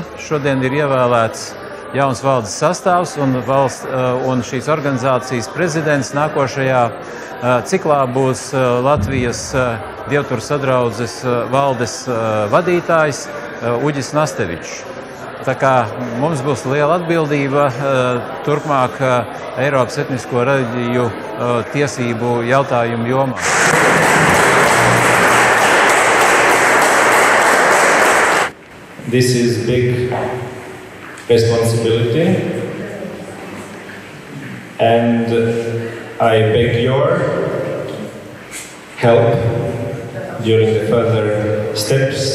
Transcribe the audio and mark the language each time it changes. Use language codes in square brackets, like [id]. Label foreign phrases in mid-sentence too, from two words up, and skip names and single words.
[lv] Šodien ir ievēlēts jauns valdes sastāvs un šīs organizācijas prezidents nākošajā ciklā būs Latvijas Dievturu sadraudzes valdes vadītājs Uģis Nastevičs. Tā kā mums būs liela atbildība turpmāk Eiropas etnisko reliģiju tiesību jautājumu jomā. [en] This is big responsibility and I beg your help during the further steps.